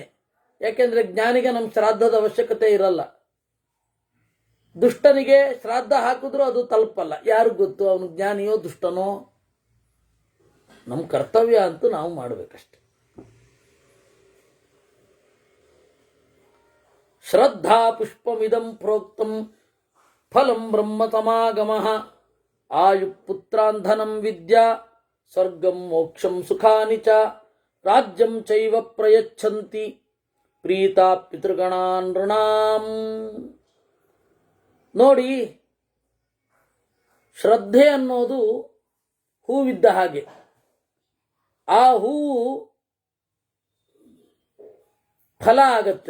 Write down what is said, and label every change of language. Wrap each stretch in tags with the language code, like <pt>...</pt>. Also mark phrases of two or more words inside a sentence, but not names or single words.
<kn>ಯಾಕೆಂದ್ರೆ ಜ್ಞಾನಿಗೆ ನಮ್ಮ ಶ್ರಾದ್ದದ ಅವಶ್ಯಕತೆ ಇರಲ್ಲ, ದುಷ್ಟನಿಗೆ ಶ್ರಾದ್ದ ಹಾಕಿದ್ರೂ ಅದು ತಲುಪಲ್ಲ. ಯಾರು ಗೊತ್ತು ಅವನು ಜ್ಞಾನಿಯೋ ದುಷ್ಟನೋ? ನಮ್ಮ ಕರ್ತವ್ಯ ಅಂತೂ ನಾವು ಮಾಡಬೇಕಷ್ಟೆ.</kn> <sa>ಶ್ರದ್ಧಾ ಪುಷ್ಪಮಿದಂ ಪ್ರೋಕ್ತಂ ಫಲಂ ಬ್ರಹ್ಮ ಸಮಾಗಮಃ ಆಯು ಪುತ್ರಾಂಧನಂ ವಿದ್ಯಾ ಸ್ವರ್ಗಂ ಮೋಕ್ಷಂ ಸುಖಾನಿ ಚ ರಾಜ್ಯಂ ಚೈವ ಪ್ರಯಚ್ಛಂತಿ ಪ್ರೀತಾ ಪಿತೃಗಣಾನ್ ನೃಣಾಂ.</sa> <kn>ನೋಡಿ, ಶ್ರದ್ಧೆ ಅನ್ನೋದು ಹೂವಿದ್ದ ಹಾಗೆ. ಆ ಹೂವು ಫಲ ಆಗತ್ತೆ.</kn>